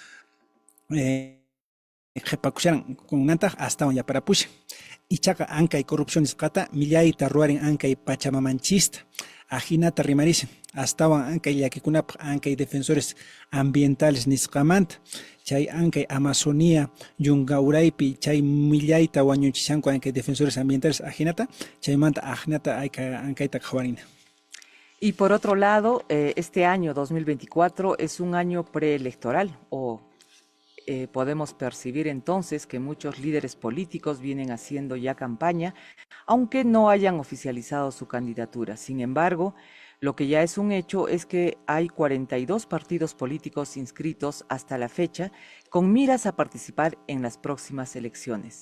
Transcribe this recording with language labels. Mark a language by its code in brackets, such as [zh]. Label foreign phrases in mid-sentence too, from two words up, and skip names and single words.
[qu] qhipakusharan kunnantaq astawan yaparapusha ichaqa ankay corrupción nisqata millayta ruwarin ankay Pachamamanchista ajinata rimarishan astawan ankay llakikunapaq ankay [es] defensores ambientales [qu] nisqamanta chay ankay Amazonía yunga uraypi chay millayta wañuchishanku ankay [es] defensores ambientales [qu] ajinata chaymanta ajinata ankayta qhawarina. [es] Y por otro lado, este año 2024 es un año preelectoral, podemos percibir entonces que muchos líderes políticos vienen haciendo ya campaña, aunque no hayan oficializado su candidatura. Sin embargo, lo que ya es un hecho es que hay 42 partidos políticos inscritos hasta la fecha con miras a participar en las próximas elecciones.